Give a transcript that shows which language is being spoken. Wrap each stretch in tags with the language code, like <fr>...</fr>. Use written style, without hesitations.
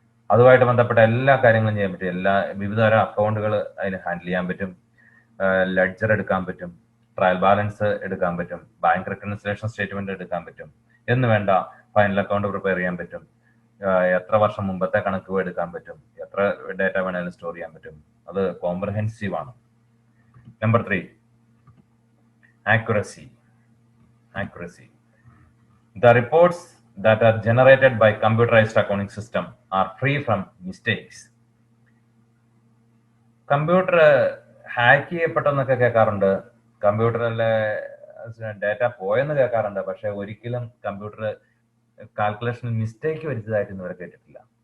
<ml>അതുമായിട്ട് ബന്ധപ്പെട്ട എല്ലാ കാര്യങ്ങളും ചെയ്യാൻ പറ്റും. വിവിധ തരം അക്കൗണ്ടുകൾ അതിന് ഹാൻഡിൽ ചെയ്യാൻ പറ്റും, ലെഡ്ജർ എടുക്കാൻ പറ്റും, ട്രയൽ ബാലൻസ് എടുക്കാൻ പറ്റും, ബാങ്ക് റെക്കൺസിലേഷൻ സ്റ്റേറ്റ്മെന്റ് എടുക്കാൻ പറ്റും എന്ന് വേണ്ട ഫൈനൽ അക്കൗണ്ട് പ്രിപ്പയർ ചെയ്യാൻ പറ്റും, എത്ര വർഷം മുമ്പത്തെ കണക്ക് എടുക്കാൻ പറ്റും, എത്ര ഡേറ്റ വേണേലും സ്റ്റോർ ചെയ്യാൻ പറ്റും. അത് കോംപ്രഹെൻസീവ് ആണ്. Number 3, accuracy.</ml> <en>The reports that are generated by computerized accounting system are free from mistakes.</en> <ml>Computer hack ചെയ്യപ്പെട്ടെന്നൊക്കെ കേൾക്കാറുണ്ട്, കമ്പ്യൂട്ടറിലെ ഡേറ്റ പോയെന്ന് കേൾക്കാറുണ്ട്. പക്ഷെ ഒരിക്കലും കമ്പ്യൂട്ടർ കാൽക്കുലേഷനിൽ മിസ്റ്റേക്ക് വരുത്തിയതായിട്ട് ഇവരെ കേട്ടിട്ടില്ല.</ml>